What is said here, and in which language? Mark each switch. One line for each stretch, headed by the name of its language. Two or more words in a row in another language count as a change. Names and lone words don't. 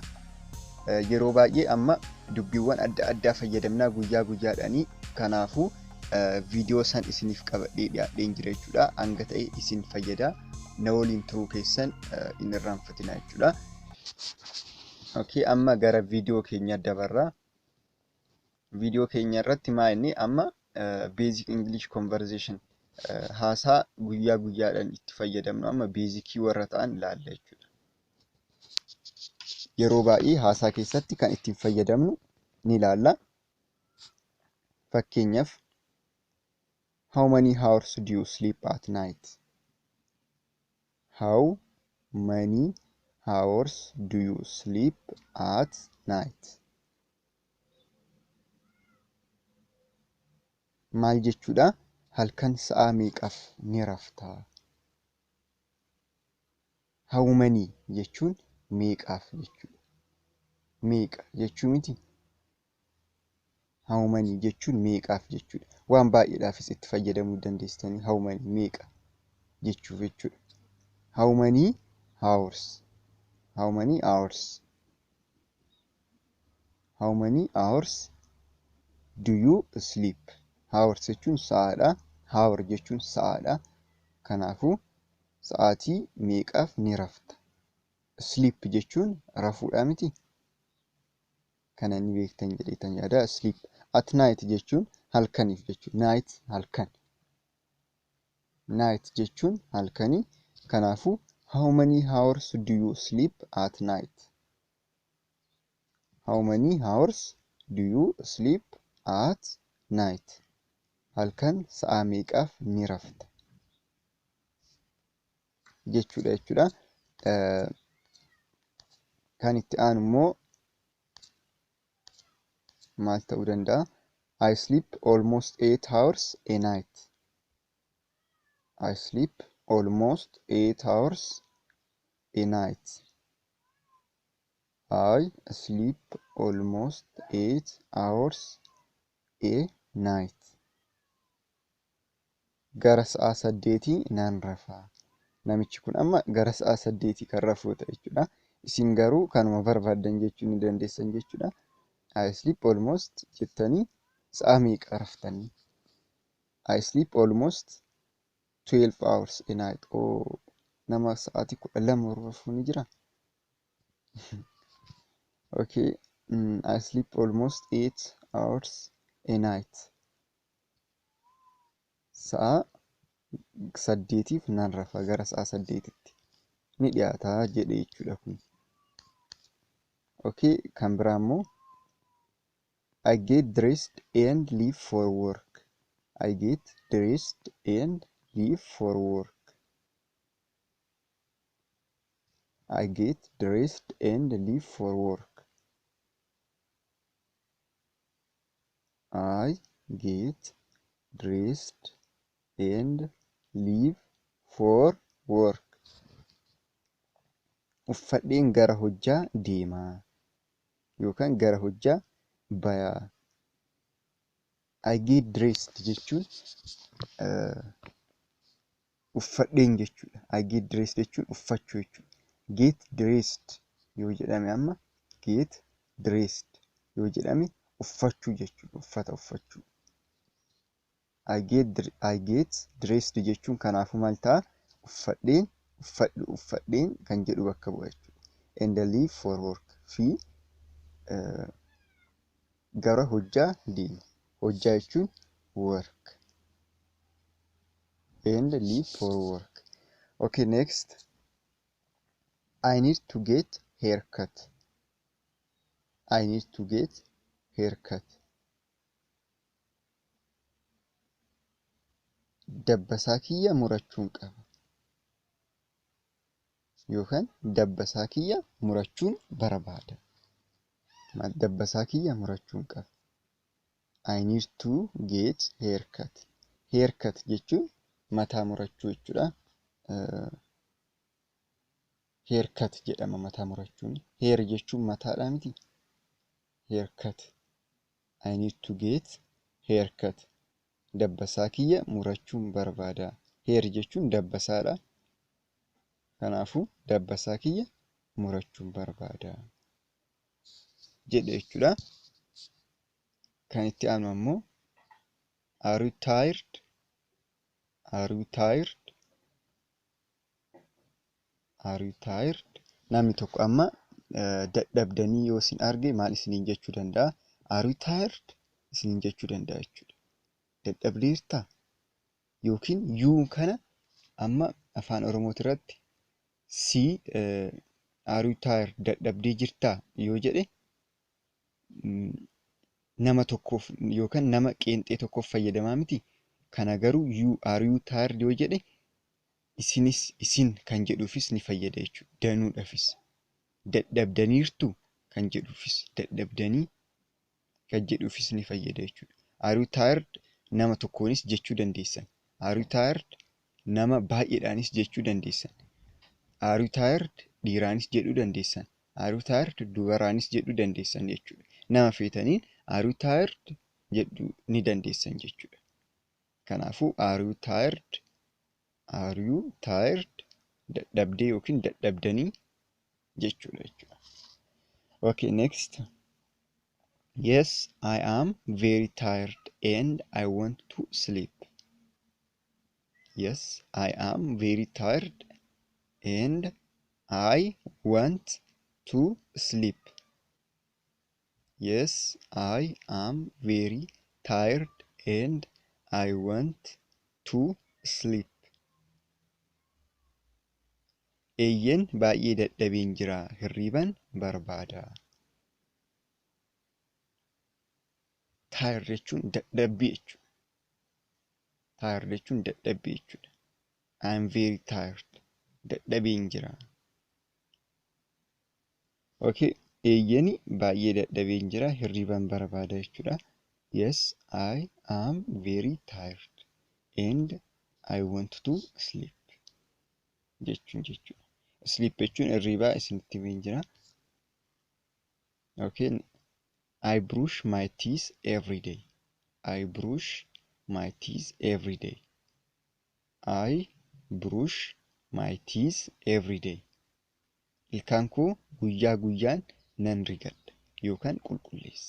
Oromo: Yeroo baay'ee amma dubbiiwwan adda addaa fayyadamnaa guyyaa guyyaadhaanii kanaafuu viidiyoo san isiniif qabadhee dhiyaadheen jira jechuudha. Hanga ta'e isin fayyada na waliin turuu keessan hin irraanfatinaa jechuudha. Okay, amma gara video keenya dabarra. Video keenya irratti maa'inni amma
English: basic English conversation
Oromo: haasaa guyyaa guyyaadhaan itti fayyadamnu amma basicii warra ta'an ilaalla jechuudha. Yeroo baay'ee haasaa keessatti kan ittiin fayyadamnu ni ilaalla.
English: Fakkeenyaaf how many hours do you sleep at night? How many hours do you sleep at night?
Oromo: Maal jechuudha? Halkan sa'a meeqaaf ni raftaa?
English: How many
Oromo: jechuun meeqaaf jechuudha. Meeqa jechuu miti.
English: How many
Oromo: jechuun meeqaaf jechuudha. Waan baay'eedhaafis itti fayyadamuu dandeessanii
English: how many
Oromo: meeqa jechuuf jechuudha.
English: How many hours? How many hours? How many hours do you sleep?
Oromo: Hours jechuun sa'aadha. Hour jechuun sa'aadha. Kanaafuu sa'aatii meeqaaf ni rafta? Sleep jechuun rafuudha miti. Kana ni beektan jedheetan yaada. Sleep.
English: At night
Oromo: jechuun halkaniif jechuudha. Night halkan. Night jechuun halkanii.
English: Kanaafuu how many hours do you sleep at night? How many hours do you sleep at night?
Oromo: Halkan sa'a meeqaaf ni rafta? Jechuudha jechuudha. Kan itti aanu immoo maal ta'uu danda'a?
English: I sleep almost 8 hours a night. I sleep almost 8 hours a night. I sleep almost 8 hours a night.
Oromo: Gara sa'a 8 nan rafaa. Namichi kun amma gara sa'a 8 kan rafuudha jechuudha. Isin garuu kanuma barbaadan jechuu ni dandeessan jechuudha.
English: I sleep almost
Oromo: jettanii sa'a meeqa raftanii?
English: I sleep almost 12 hours a night.
Oromo: Oh, nama sa'aatii 12 rafuu ni jira.
English: Okay, I sleep almost 8 hours a night.
Oromo: Sa'a 8tiif nan rafa gara sa'a 8titti ni dhiyaataa jedhe jechuudha kun.
English: Okay,
Oromo: kan biraa immoo
English: I get dressed and leave for work. I get dressed and leave for work. I get dressed and leave for work. I get dressed and leave for work.
Oromo: Uffadheen gara hojjaa deemaa yookaan gara hojjaa bayaa.
English: I get dressed
Oromo: jechuun uffadheen jechuudha.
English: I get dressed
Oromo: jechuun uffachuu jechuudha.
English: Get dressed
Oromo: yoo jedhame amma
English: get dressed
Oromo: yoo jedhame uffachuu jechuudha. Uffata uffachuu.
English: I get dressed
Oromo: jechuun kanaafuu maal ta'a? Uffadheen, uffadhu, uffadheen kan jedhu bakka bu'a jechuudha.
English: And leave for work
Oromo: fi gara hojjaa deema. Hojjaa jechuun
English: work. And leave for work. Okay, next. I need to get haircut. I need to get haircut.
Oromo: Dabbasaa kiyya murachuun qaba. Yookaan dabbasaa kiyya murachuun barbaada. Dabbasaa kiyya murachuun qaba.
English: I need to get haircut.
Oromo: Haircut jechuun mataa murachuu jechuudha. Haircut jedhama mataa murachuun. Hair jechuun mataadha miti.
English: Haircut. I need to get haircut.
Oromo: Dabbasaa kiyya murachuun barbaada. Hair jechuun dabbasaadha. Kanaafuu dabbasaa kiyya murachuun barbaada jedhe jechuudha. Kan itti aanu ammoo
English: are you tired? Are you tired? Are you tired?
Oromo: Namni tokko amma dadhabdanii yoo isin arge maal isiniin jechuu danda'a?
English: Are you tired?
Oromo: Isiniin jechuu danda'a jechuudha. Dadhabdeertaa? Yookiin yuu kana amma afaan Oromooti irratti
English: are you tired?
Oromo: Dadhabdee jirtaa? Yoo jedhe nama tokkoof yookaan nama qeenxee tokkoof fayyadamaa miti. Kana garuu
English: are you tired
Oromo: yoo jedhe isinis isin kan jedhuufis ni fayyada jechuudha. Danuudhaafis. Dadhabdaniirtu kan jedhuufis dadhabdanii kan jedhuufis ni fayyada jechuudha.
English: Are you tired
Oromo: nama tokkoonis jechuu dandeessan.
English: Are you tired
Oromo: nama baay'eedhaanis jechuu dandeessan.
English: Are you tired
Oromo: dhiiraanis jedhuu dandeessan.
English: Are you tired
Oromo: dubaraanis jedhuu dandeessan jechuudha. Nama feetaniin
English: are you tired
Oromo: jedhuu ni dandeessan jechuudha.
English: Kanaafuu are you tired? Are you tired?
Oromo: Dadhabdee yookiin dadhabdanii jechuudha.
English: Okay, next. Yes, I am very tired and I want to sleep. Yes, I am very tired and I want to sleep. Yes, I am very tired and I want to sleep.
Oromo: Eeyyen baay'ee dadhabeen jira, hirriban barbaada. Tired jechuun dadhabbii jechuudha. Tired jechuun dadhabbii jechuudha.
English: I am very tired.
Oromo: Dadhabeen jira. Okay, eeyyeni baay'ee dadhabeen jira, hirriban barbaada jechuudha.
English: Yes, I am very tired and I want to sleep.
Oromo: Jechuudha. Sleep jechuun hirribaa isinitti himeen jira.
English: Okay, I brush my teeth every day. I brush my teeth every day. I brush my teeth every day.
Oromo: Ilkaan koo guyyaa guyyaan nan rigadha yookaan qulqulleessa.